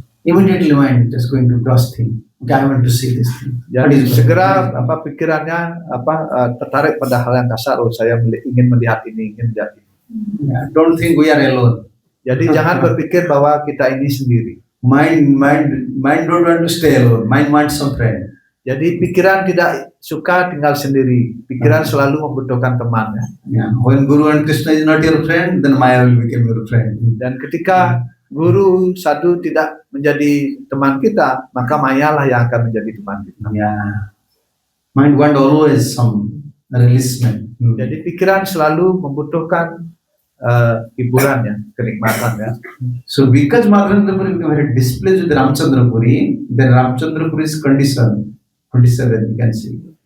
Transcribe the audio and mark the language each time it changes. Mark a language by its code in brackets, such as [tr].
[en] Immediately mind just going to gross thing. Okay, I want to see this thing. [id] Jadi segera pikirannya tertarik pada hal yang kasar. Saya ingin melihat ini, ingin melihat ini. [en] Yeah, don't think we are alone. [id] Jadi jangan berpikir bahwa kita ini sendiri. [en] Mind don't want to stay alone. Mind wants some friend. [id] Jadi pikiran tidak suka tinggal sendiri. Pikiran selalu membutuhkan teman. Yeah. [en] When Guru and Krishna is not your friend, then Maya will become your friend. [id] Dan ketika Guru Sadhu tidak menjadi teman kita, maka Maya lah yang akan menjadi teman kita. Yeah. [en] Mind want always some releasement. [id] Jadi pikiran selalu membutuhkan hiburan ya, kenikmatan ya. [en] So because Madhavendra Puri became very displeased with Ramchandra Puri, then Ramchandra Puri's condition that you can see.